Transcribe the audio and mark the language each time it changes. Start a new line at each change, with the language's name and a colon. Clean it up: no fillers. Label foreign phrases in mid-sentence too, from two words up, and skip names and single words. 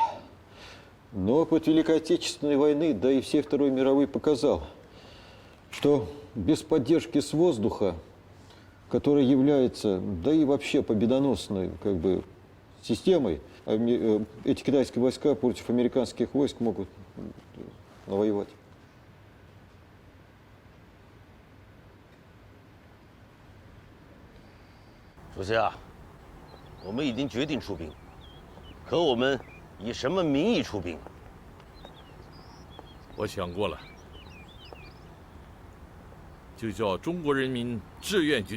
Russian: Но опыт Великой Отечественной войны, да и всей Второй мировой показал, что без поддержки с воздуха, которая является, да и вообще победоносной системой, эти китайские войска против американских войск могут навоевать.
Chinese: 主席啊，我们已经决定出兵，可我们以什么名义出兵？我想过了。就叫中国人民志愿军。